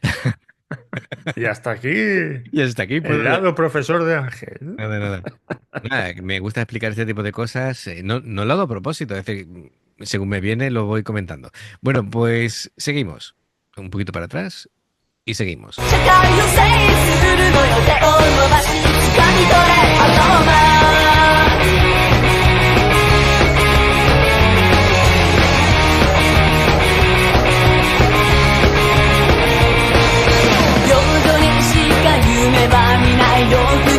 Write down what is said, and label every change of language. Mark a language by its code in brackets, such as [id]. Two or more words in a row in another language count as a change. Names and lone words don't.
[es] Y hasta aquí Y hasta aquí puedo... el lado profesor de Ángel. Nada, nada. Nada, que me gusta explicar este tipo de cosas. No lo hago a propósito, es decir, según me viene lo voy comentando. Bueno, pues seguimos. Un poquito para atrás y seguimos. [ja] 社会を制するのよ手を伸ばし掴み取れあのま平等にしか夢は見ないロープに